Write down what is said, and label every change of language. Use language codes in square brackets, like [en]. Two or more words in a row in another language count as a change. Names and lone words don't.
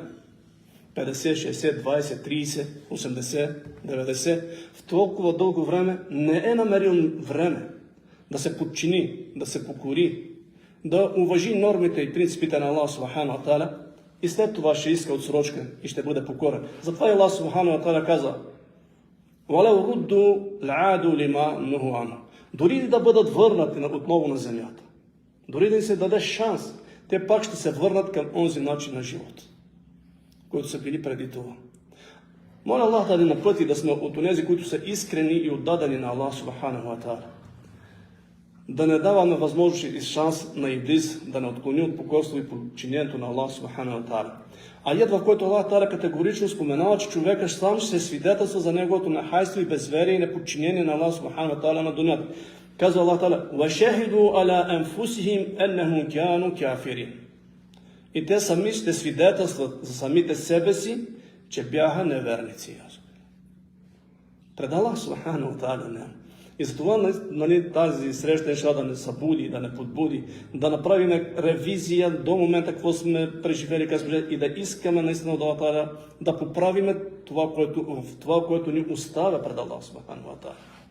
[bg] 50, 60, 20, 30, 80, 90. В толкова дълго време не е намерил време да се подчини, да се покори, да уважи нормите и принципите на Аллах [ar] سبحانه وتعالى [bg] и след това ще иска отсрочка и ще бъде покорен. Затова и [ar] Аллах سبحانه وتعالى каза: وَلَوْ رُدُّوا لَعَادُوا لِمَا نُهُوا عَنْهُ. [bg] Дори да бъдат върнати отново на земята, дори да им се даде шанс, те пак ще се върнат към онзи начин на живот, които са били преди това. Моля Аллах да ни напъти да сме от онези, които са искрени и отдадени на Аллах [ar] سبحانه وتعالى. [bg] Да не даваме възможност и шанс на Иблис да не отклони от покорство и подчинението на Аллах [ar] سبحانه وتعالى. [bg] Аят, в който Аллах Тааля категорично споменава, че човека сам ще се свидетелства за неговото нахайство и безверие и неподчинение на Аллах [ar] سبحانه وتعالى [bg] на дунята. [ar] Казва Аллах Тааля: وَشَهِدُوا عَلَىٰ أَنفُسِهِمْ أَنَّهُمْ كَانُوا كَافِرِينَ. [bg] И те сами ще свидетелстват за самите себе си, че бяха неверници. Пред Аллах [ar] سبحانه وتعالى [bg] не. И затова тази среща ще да не събуди, да не подбуди, да направим ревизия до момента, какво сме преживели и да искаме наистина от Аллах Тааля да поправиме това, което ни оставя пред Аллах [ar] سبحانه وتعالى.